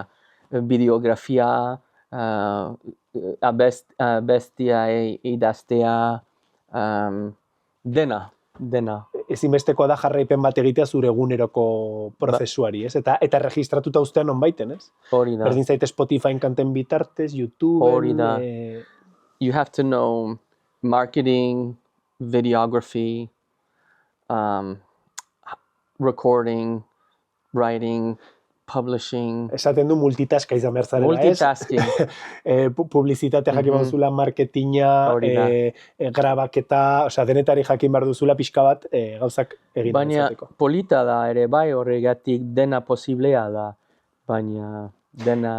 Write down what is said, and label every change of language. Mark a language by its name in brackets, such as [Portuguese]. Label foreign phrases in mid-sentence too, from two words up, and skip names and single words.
[Basque] Bideografia, abestia idaztea, dena. Ezinbestekoa da jarraipen bat egitea zure eguneroko prozesuari, ez? Eta registratuta uztea nonbaiten, ez? Hori da. Berdin zaite Spotifyn kanten bitartez, YouTubeen... Hori da. [English] You have to know marketing, videography, recording, writing, publishing. [Basque] Esaten du multitaska izan behar zarela, Multitasking. Publizitatea jakin behar duzula, marketina, grabaketa, osea, denetari jakin behar duzula pixka bat gauzak egin izateko. Baina polita da ere bai horregatik dena posiblea da, baina dena